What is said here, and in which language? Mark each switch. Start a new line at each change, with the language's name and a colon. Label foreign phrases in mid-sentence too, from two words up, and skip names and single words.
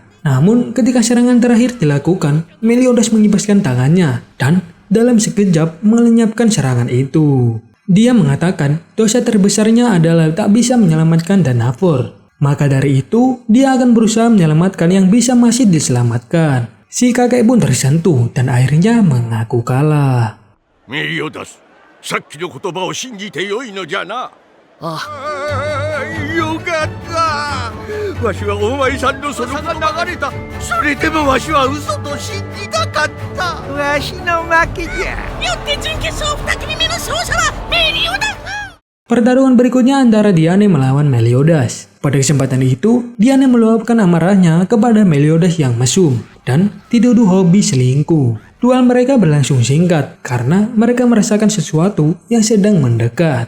Indonesian: Namun ketika serangan terakhir dilakukan, Meliodas mengibaskan tangannya dan dalam sekejap melenyapkan serangan itu. Dia mengatakan dosa terbesarnya adalah tak bisa menyelamatkan Danafor. Maka dari itu, dia akan berusaha menyelamatkan yang bisa masih diselamatkan. Si kakek pun tersentuh dan akhirnya mengaku kalah. Meliodas,
Japanese: さっきの言葉を信じてよいのじゃな。ああ、よかった。わしはお前さんのそのが流れた。それでもわしは嘘と信じなかった。わしの負けじゃ。よって準決勝2組目の勝者はメリオダス。
Indonesian: Pertarungan berikutnya antara Diane melawan Meliodas. Pada kesempatan itu, Diane meluapkan amarahnya kepada Meliodas yang mesum dan dituduh hobi selingkuh. Duel mereka berlangsung singkat karena mereka merasakan sesuatu yang sedang mendekat.